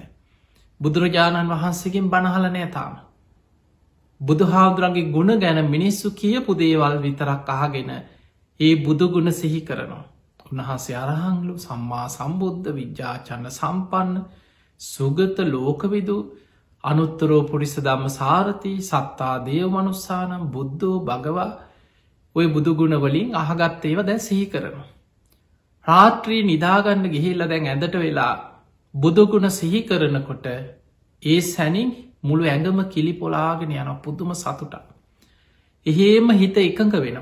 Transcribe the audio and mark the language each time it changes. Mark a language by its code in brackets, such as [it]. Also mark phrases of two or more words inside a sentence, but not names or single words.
[si] බුදුරජාණන් වහන්සේකින් බණහලනය තාම. බුදුහාමුදුරන්ගේ ගුණ ගැන මිනිස්සු කියපු දේවල් විතරක් අහගෙන ඒ බුදුගුණ සිහි කරනවා. [pi] උන්වහන්සේ අරහංලු සම්මා සම්බුද්ධ විද්‍යාචන්න සම්පන්න සුගත ලෝකවිදු අනුත්තරෝ පුරිස දම්ම සාරති සත්තා දේව මනුස්සානම් බුද්ධෝ භගවා [si] ඔය බුදුගුණ වලින් අහගත් ඒව දැන් සිහි කරනවා. රාත්‍රී නිදාගන්න ගිහිල්ල දැන් ඇඳට වෙලා බුදුගුණ සිහි කරනකොට ඒ සැනින් මුළු ඇඟම කිලි පොලාගෙන යන පුදුම සතුට. එහෙම හිත එකඟ වෙනම්.